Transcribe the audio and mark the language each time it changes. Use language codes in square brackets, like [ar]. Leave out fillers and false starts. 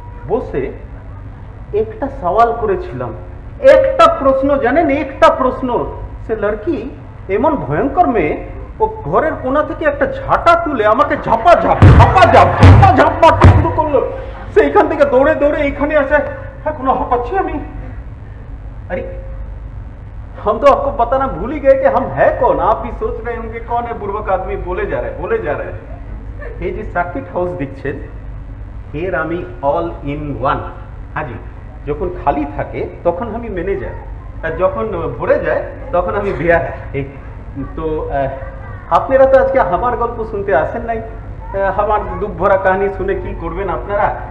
[bn] বসে একটা সওয়াল করেছিলাম, একটা প্রশ্ন জানেন, একটা প্রশ্ন। সে লড়কি এমন ভয়ঙ্কর মেয়ে, ও ঘরের কোণা থেকে একটা ঝাঁটা তুলে আমাকে ঝাপাঝাপ মারতে শুরু করলো। সেইখান থেকে দৌড়ে দৌড়ে এইখানে আসে, এখন হাঁপাচ্ছি আমি। [hi] अरे हम तो आपको बताना भूल ही गए कि हम है कौन। आप भी सोच रहे होंगे कौन है बुर्बक आदमी बोले जा रहे हैं। ये जो [bn] সার্কিট হাউস দেখছেন, এর আমি অল ইন ওয়ান। হাজি, যখন খালি থাকে তখন আমি ম্যানেজার, আর যখন ভরে যায় তখন আমি বিয়া। তো আপনারা তো আজকে আমার গল্প শুনতে আসেন নাই, আমার দুঃখ ভরা কাহিনী শুনে কি করবেন আপনারা?